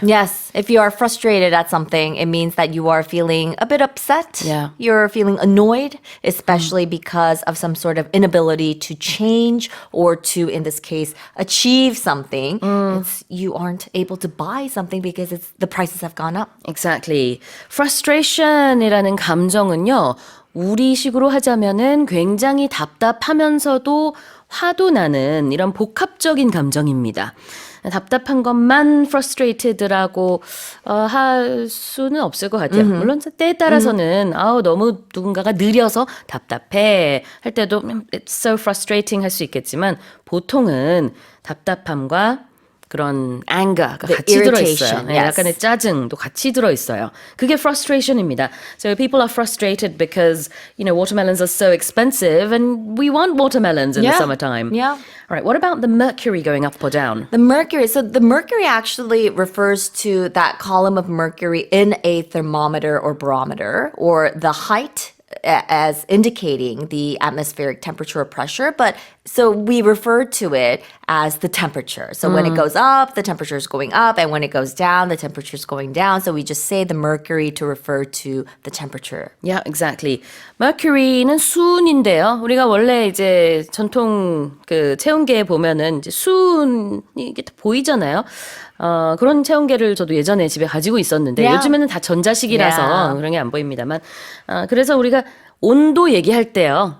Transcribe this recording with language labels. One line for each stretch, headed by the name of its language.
English: Yes, if you are frustrated at something, it means that you are feeling a bit upset. Yeah. You're feeling annoyed, especially because of some sort of inability to change or to, in this case, achieve something. You aren't able to buy something because the prices have gone up. Exactly.
Korean: Frustration이라는 감정은요, 우리식으로 하자면은 굉장히 답답하면서도 화도 나는 이런 복합적인 감정입니다. 답답한 것만 frustrated라고 할 수는 없을 것 같아요. 물론 때에 따라서는 너무 누군가가 느려서 답답해 할 때도
English: it's so frustrating
Korean: 할 수 있겠지만 보통은 답답함과 그런 anger가 같이 들어있어요.
English: yes.
Korean: 약간의 짜증도 같이 들어있어요. 그게 frustration입니다.
English: So people are frustrated because, watermelons are so expensive and we want watermelons in the summertime. Yeah. All right, what about the mercury going up or down? The mercury actually refers to that column of mercury in a thermometer or barometer, or the height as indicating the atmospheric temperature or pressure, but so we refer to it as the temperature. So when it goes up, the temperature is going up, and when it goes down, the temperature is going down. So we just say the mercury to refer to the temperature. Yeah, exactly.
Korean: mercury는 수은인데요. 우리가 원래 이제 전통 그 체온계에 보면은 이제 수은이 이게 보이잖아요. 그런 체온계를 저도 예전에 집에 가지고 있었는데 요즘에는 다 전자식이라서 그런 게 안 보입니다만 그래서 우리가 온도 얘기할 때요.